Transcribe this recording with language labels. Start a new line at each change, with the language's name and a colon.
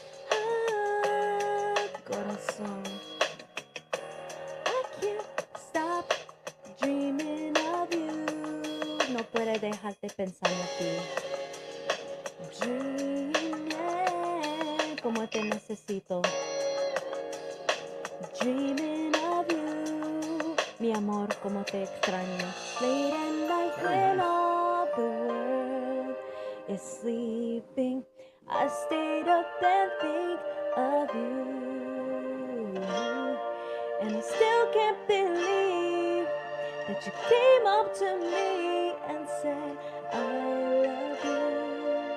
English: Ah, corazón, I can't stop dreaming of you.
Spanish: No puedes dejar de pensar en ti. Dreaming, como te necesito.
English: Dreaming of you,
Spanish: mi amor, como te extraño.
English: Late at night when all the world is sleeping, I stayed up and think of you. And I still can't believe that you came up to me and said, I love you.